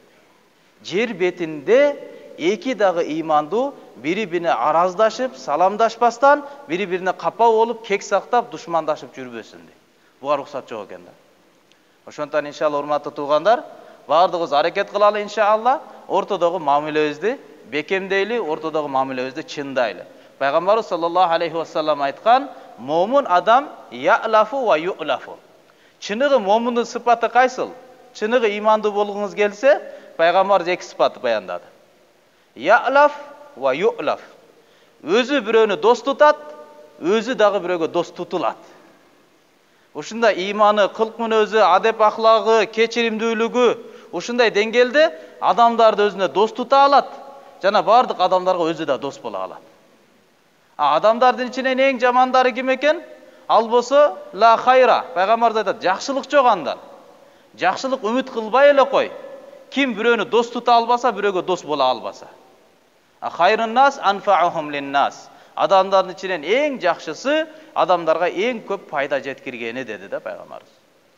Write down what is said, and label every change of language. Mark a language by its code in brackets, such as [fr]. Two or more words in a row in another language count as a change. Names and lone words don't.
[ky] Жер бетинде 2 дагы имандуу бири-бирине араздашып, саламдашпастан, бири-бирине капа болуп, кек сактап, душмандашып жүрбөсүн дейт. Буга уруксат жок экен да. Ошондон иншалла урматтуу туугандар, бардыгыбыз аракет кылалы иншалла, ортодогу мамилебизди бекемдейли, ортодогу мамилебизди чындайлы. Пайгамбарыбыз [ar] صلى الله عليه وسلم [ky] айткан, момун адам [ar] يألف ويؤلف. [ky] Чыныгы момундун сыпаты кайсыл? Чыныгы имандуу болгуңуз келсе, пайгамбар 2 сыпатты баяндады. [ar] يألف ويؤلف. [ky] Өзү бирөөнү дос тутат, өзү дагы бирөөгө дос тутулат. Ушундай иманы, кылк мүнөзү, адеп ахлагы, кечиримдүүлүгү ушундай деңгээлде адамдарды өзүнө дос тута алат, жана бардык адамдарга өзү да дос боло алат. Адамдардын ичинен эң жамандары ким экен? Ал болсо [ar] لا خير. [ky] Пайгамбар айтат, жакшылык жок андан. Жакшылык үмүт кылбай эле кой. Ким бирөөнү дос тута албаса, бирөөгө дос боло албаса. [ar] خير الناس أنفعهم للناس. [ky] Адамдардын ичинен эң жакшысы адамдарга эң көп пайда жеткиргени деди да пайгамбарыбыз.